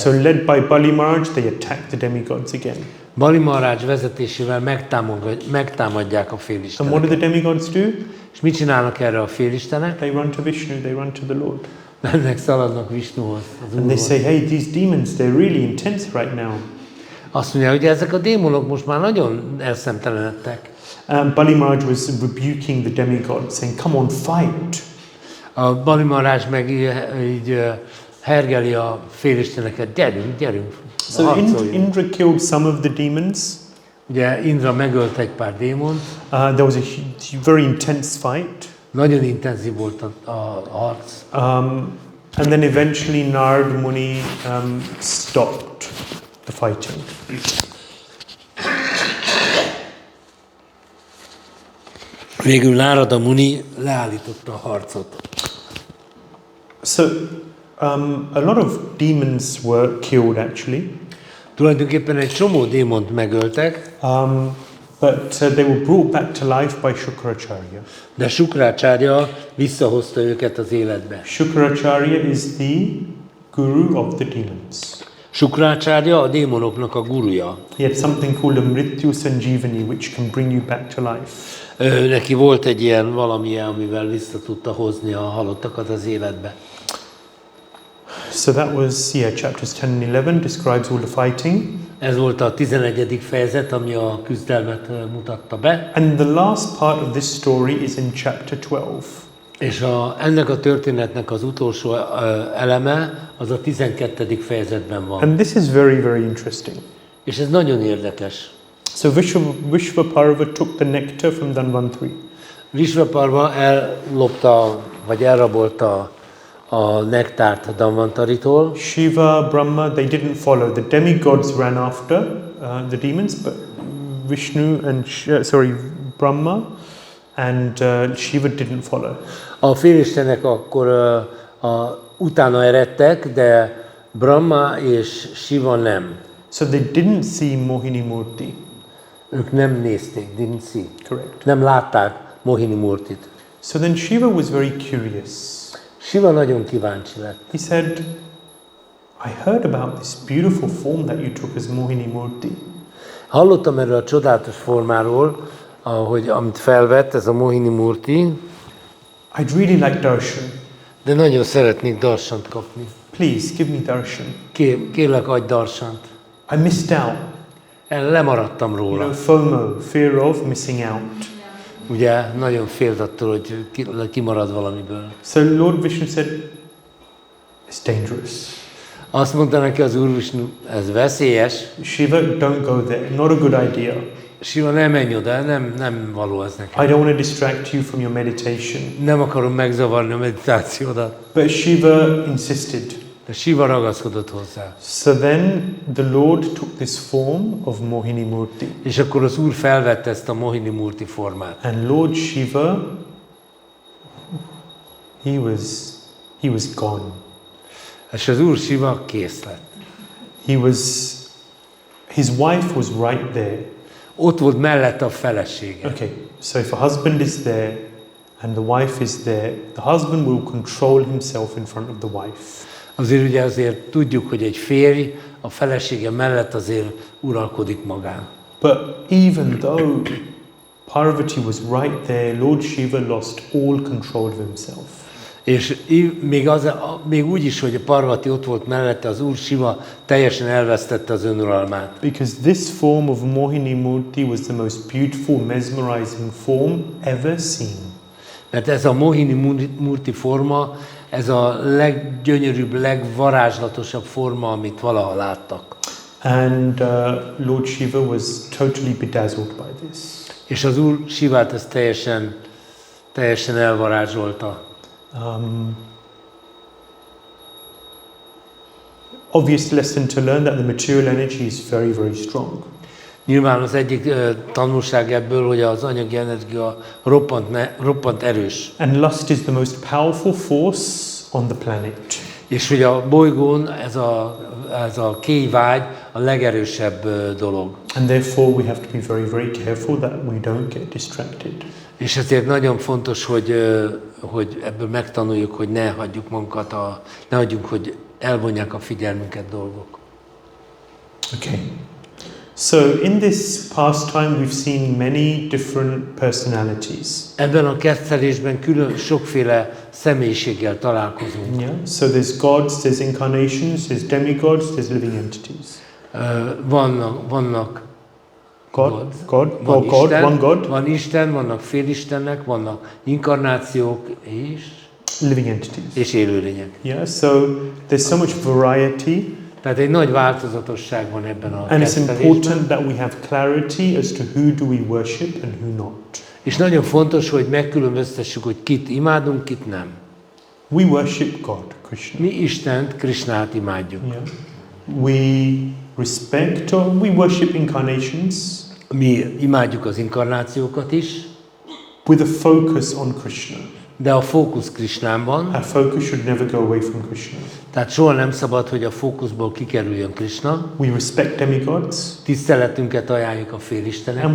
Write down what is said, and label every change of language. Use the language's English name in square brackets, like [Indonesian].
[English] So led by Bali Maharaj, they attack the demigods again. [Hungarian] Bali Maharaj vezetésével megtámadják a [English] And what [Hungarian] félisteneket. [English] do the demigods do? [Hungarian] És mit csinálnak erre a félistenek? [English] They run to Vishnu, they run to the Lord. [Hungarian] Mennek, szaladnak Visnuhoz, az [English] And they [Hungarian] Úrhoz. [English] say, hey, these demons, they're really intense right now. [Hungarian] Azt mondja, hogy ezek a démonok most már nagyon elszemtelenedtek. [English] Bali Maharaj was rebuking the demigods, saying, come on, fight. [Hungarian] A Bali Maharaj meg így hergeli a félisteneket, gyerünk, [English] So [Hungarian] harcoljunk. [English] Indra killed some of the demons. [Hungarian] Ugye Indra megölt egy pár démont, [English] There was a very intense fight. [Hungarian] nagyon intenzív volt a harc. [English] And then eventually Narad Muni stopped the fighting. [Hungarian] Végül Nárada Muni leállította a harcot. [English] So a lot of demons were killed actually, [Hungarian] Tulajdonképpen egy csomó démont megöltek, [English] but they were brought back to life by Shukracharya. [Hungarian] de Sukrácsárya visszahozta őket az életbe. [English] Shukracharya is the guru of the demons. [Hungarian] Sukrácsárya a démonoknak a guruja. [English] He had something called a Mrityu Sanjeevani, which can bring you back to life. [Hungarian] Neki volt egy ilyen valamilyen, amivel vissza tudta hozni a halottakat az életbe. [English] So that was, chapters 10 and 11 describes all the fighting. [Hungarian] Ez volt a 11. fejezet, ami a küzdelmet mutatta be. [English] And the last part of this story is in chapter 12. [Hungarian] És ennek a történetnek az utolsó eleme az a 12. fejezetben van. [English] And this is very, very interesting. [Hungarian] És ez nagyon érdekes. [English] So Vishvaparva took the nectar from Dhanvantari. [Hungarian] Vishvaparva ellopta, vagy elrabolta a nektárt a Dhanvantaritól. [English] Shiva, Brahma, they didn't follow. The demigods ran after the demons, but Vishnu and Brahma and Shiva didn't follow. [Hungarian] A félistenek akkor utána eredtek, de Brahma és Shiva nem. [English] So they didn't see Mohini Murti. [Hungarian] Ők nem nézték, [English] didn't see. Correct. [Hungarian] Nem látták Mohini Murtit. [English] So then Shiva was very curious. [Hungarian] Shiva nagyon kíváncsi lett. [English] He said, I heard about this beautiful form that you took as Mohini Murti. [Hungarian] Hallottam erről a csodálatos formáról, amit felvett, ez a Mohini Murti, [English] I'd really like darshan. [Hungarian] de nagyon szeretnék darsant kapni. [English] Please give me darshan. [Hungarian] Kérlek, adj darsant. [English] I missed out. [Hungarian] Lemaradtam róla. [English] FOMO, fear of missing out. [Hungarian] Ugye nagyon félt attól, hogy kimarad valamiből. [English] So Lord Vishnu said, it's dangerous. [Hungarian] Azt mondta neki az Úr Vishnu, ez veszélyes. [English] Shiva, don't go there. Not a good idea. [Hungarian] Shiva, nem menj oda, nem való ez nekem. [English] I don't want to distract you from your meditation. [Hungarian] Nem akarom megzavarni a meditációdat. [English] But Shiva insisted. [Hungarian] De Shiva ragaszkodott hozzá. [English] So then the Lord took this form of Mohini Murti. [Hungarian] És akkor az Úr felvette ezt a Mohini Murti formát. [English] And Lord Shiva, he was gone. [Hungarian] És az Úr Shiva kész lett. [English] His wife was right there. [Hungarian] Ott volt mellette a felesége. [English] Okay, so if a husband is there and the wife is there, the husband will control himself in front of the wife. [Hungarian] Azért tudjuk, hogy egy férj a felesége mellett azért uralkodik magán. [English] But even though Parvati was right there, Lord Shiva lost all control of himself. [Hungarian] És még úgy is, hogy a Parvati ott volt mellette, az Úr Shiva teljesen elvesztette az önuralmát. [English] Because this form of Mohini Murti was the most beautiful, mesmerizing form ever seen. [Hungarian] Mert ez a Mohini Murti forma, ez a leggyönyörűbb, legvarázslatosabb forma, amit valaha láttak. [English] And Lord Shiva was totally bedazzled by this. [Hungarian] És az Úr Shivát ezt teljesen elvarázsolta. [English] Obvious lesson to learn that the material energy is very, very strong. [Hungarian] Nyilván az egyik tanulság ebből, hogy az anyagi energia roppant erős. [English] And lust is the most powerful force on the planet. [Hungarian] És hogy a bolygón ez a kéjvágy a legerősebb dolog. [English] And therefore we have to be very, very careful that we don't get distracted. [Hungarian] És ezért nagyon fontos, hogy ebből megtanuljuk, hogy ne hagyjuk magunkat, ne hagyjuk, hogy elvonják a figyelmünket dolgok. [English] Okay. So in this pastime we've seen many different personalities. [Hungarian] Ebben a kettelésben sokféle személyiséggel találkozunk. [English] Yeah. So there's gods, there's incarnations, there's demigods, there's living entities. [Hungarian] Vannak [English] one God. [Hungarian] Van Isten, vannak félistennek, vannak inkarnációk [English] living entities. [Hungarian] És élőlények. [English] Yeah. So there's so much variety. [Hungarian] Tehát egy nagy változatosság van ebben a [English] And it's important that we have clarity as to who do we worship and who not. [Hungarian] És nagyon fontos, hogy megkülönböztessük, hogy kit imádunk, kit nem. [English] We worship God, Krishna. [Hungarian] Mi Istent, Krishnát imádjuk. [English] Yeah. We respect or we worship incarnations. [Hungarian] Mi imádjuk az inkarnációkat is. [English] With a focus on Krishna. [Hungarian] De a fókusz Krishnán van. [English] Our focus should never go away from Krishna. [Hungarian] Tehát soha nem szabad, hogy a fókuszból kikerüljön Krishna. [English] We respect demigods. [Hungarian] Tiszteletünket ajánljuk a félisteneknek.